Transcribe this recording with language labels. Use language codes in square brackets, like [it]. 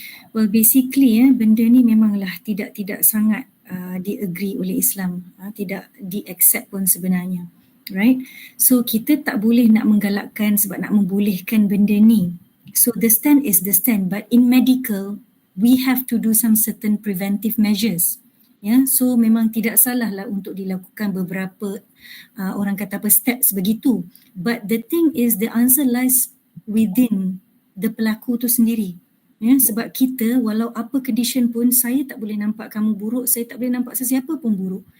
[en] Well basically [ms] benda ni memanglah tidak sangat di-agree oleh Islam, tidak di-accept pun sebenarnya. [en] Right? [ms] So kita tak boleh nak menggalakkan sebab nak membolehkan benda ni. [en] So the stand is the stand, but in medical we have to do some certain preventive measures. [ms] So memang tidak salah lah untuk dilakukan beberapa orang kata apa steps begitu. [en] But the thing is the answer lies within the [ms] pelaku tu sendiri. Sebab kita walau apa condition pun, saya tak boleh nampak kamu buruk, saya tak boleh nampak sesiapa pun buruk.